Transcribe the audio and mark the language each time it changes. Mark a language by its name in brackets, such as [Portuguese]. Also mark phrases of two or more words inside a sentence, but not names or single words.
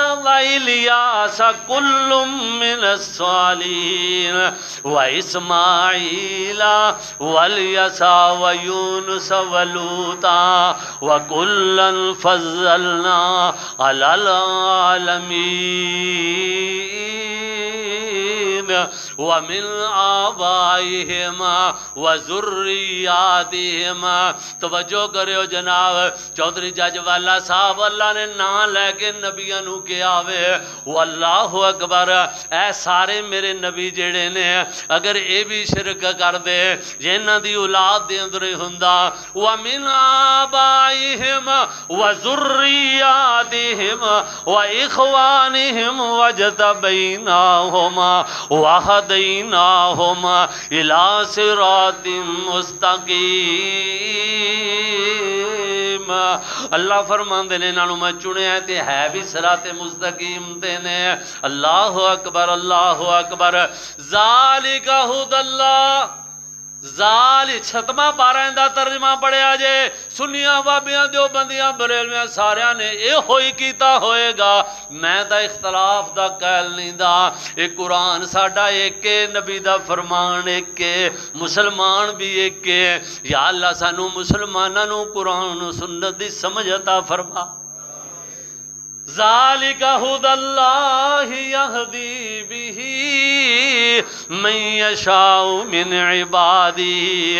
[Arabic] وَإِلْيَاسَ كُلٌّ مِّنَ الصَّالِحِينَ وَإِسْمَاعِيلَ وَالْيَسَعَ وَيُونُسَ وَلُوطًا وَكُلًّا فَضَّلْنَا عَلَى الْعَالَمِينَ وَمِنْ آبائِهِمْ وَذُرِّيَّاتِهِمْ۔ [Punjabi] توجہ کرو جناب، چودھری جج والا صاحب اللہ نے نام لے کے نبیوں نو کیا وے [Arabic] واللہ اکبر، [Punjabi] اے سارے میرے نبی جڑے نے اگر اے بھی شرک کر دے جنہاں دی اولاد دے اندر ہوندا [Arabic] وَمِنْ آبائِهِمْ وَذُرِّيَّاتِهِمْ وَإِخْوَانِهِمْ وَاجْتَبَيْنَاهُمْ وَهَدَيْنَاهُمْ إِلَىٰ صِرَاطٍ مُسْتَقِيمٍ۔ [Punjabi] اللہ فرماندے نے انہاں نوں میں چنیا تے ہے بھی صراط مستقیم تے نے۔ [Arabic] اللہ اکبر اللہ اکبر۔ ذالک ھدی اللہ، [Punjabi] زال چھتما پارہ دا ترجمہ پڑھیا جے سنیاں بابیاں دیوبندیاں بریلویاں ساریاں نے اے ہوئی کیتا ہوئے گا، میں دا اختلاف دا قائل نہیں دا، اے قرآن ساڈا ایک کے، نبی دا فرمان ایک کے، مسلمان بھی ایک کے۔ یا اللہ سانو مسلماناں نو قرآن و سنت دی سمجھ عطا فرما۔ [Arabic] ذالک ھدی اللہ یہدی بہ من یشاء من عبادہ۔